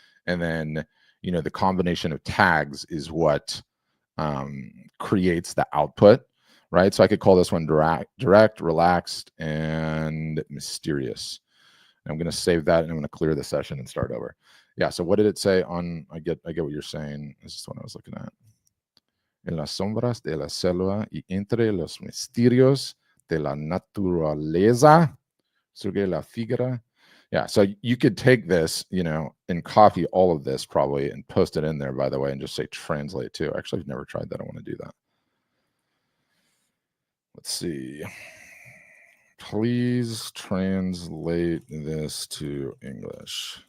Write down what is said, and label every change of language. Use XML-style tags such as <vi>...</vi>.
<en>And then, you know, the combination of tags is what creates the output, right? So I could call this one direct, relaxed, and mysterious. And I'm going to save that and I'm going to clear the session and start over. Yeah, so what did it say on, I get what you're saying. This is what I was looking at.</en> <es>En las sombras de la selva y entre los misterios de la naturaleza surge la figura.</es> <en>Yeah, so you could take this, you know, and copy all of this probably and post it in there, by the way, and just say translate too. Actually, I've never tried that. I want to do that. Let's see. Please translate this to English.</en>